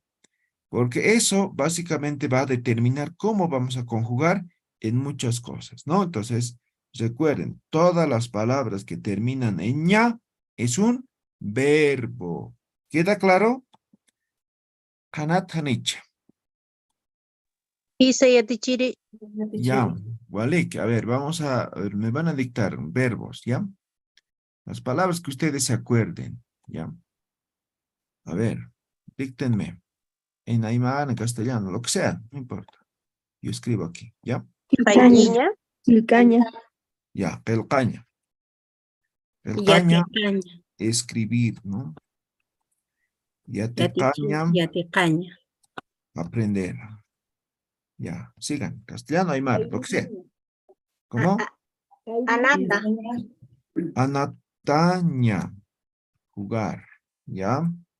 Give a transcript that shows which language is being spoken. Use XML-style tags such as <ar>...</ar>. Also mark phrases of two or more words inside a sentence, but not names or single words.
<es>Porque eso básicamente va a determinar cómo vamos a conjugar en muchas cosas, ¿no? Entonces, recuerden, todas las palabras que terminan en ña es un verbo. ¿Queda claro?</es> <ay>Kanat hanich. Isa ya tichiri.</ay> <es>Ya, Walik, a ver, me van a dictar verbos, ¿ya? Las palabras que ustedes se acuerden, ¿ya? A ver, díctenme. En aymara, en castellano, lo que sea, no importa. Yo escribo aquí, ¿ya? Pailiña. Quilcaña. Ya, pelcaña. Pelcaña, Yaticaña. escribir, ¿no? Yaticaña, Yaticaña. aprender. Ya, sigan. Castellano, aymara, lo que sea. ¿Cómo? Anata, Anataña, jugar, ¿ya?</es>